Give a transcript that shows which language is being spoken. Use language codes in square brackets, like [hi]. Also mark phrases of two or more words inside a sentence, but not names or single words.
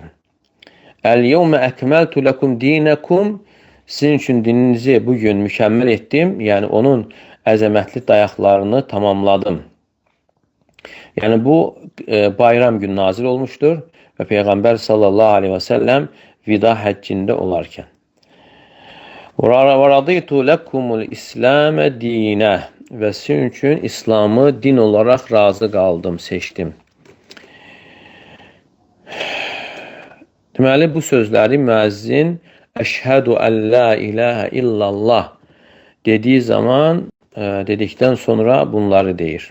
[ar] "اليوم أكملت لكم دينكم" [az] Sizin üçün dininizi bugün mükəmməl etdim, yəni onun əzəmətli dayaqlarını tamamladım. Yəni bu bayram günü nazil olmuşdur və Peyğəmbər [ar] صلى الله عليه وسلم [az] vida həccində olarkən. [ar] وَرَضِيتُ لَكُمُ الْإِسْلَامَ دِينَ [az] Və sizin üçün İslamı din olaraq razı qaldım, seçdim. Deməli, bu sözləri müəzzin [ar] أشهد أن لا إله إلا الله [az] dediği zaman, dedikten sonra bunları deyir.